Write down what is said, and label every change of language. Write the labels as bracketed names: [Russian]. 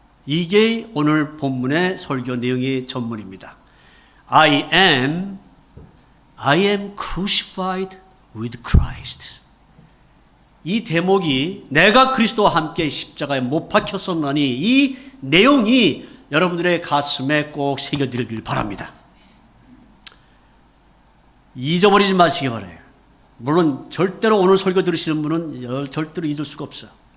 [Korean] 이게 오늘 본문의 설교 내용의 전문입니다. [English] I am crucified with Christ. [Korean] 이 대목이 내가 그리스도와 함께 십자가에 못 박혔었나니 이 내용이 여러분들의 가슴에 꼭 새겨드리길 바랍니다. 잊어버리지 마시기 바라요. 물론 절대로 오늘 설교 들으시는 분은 절대로 잊을 수가 없어요.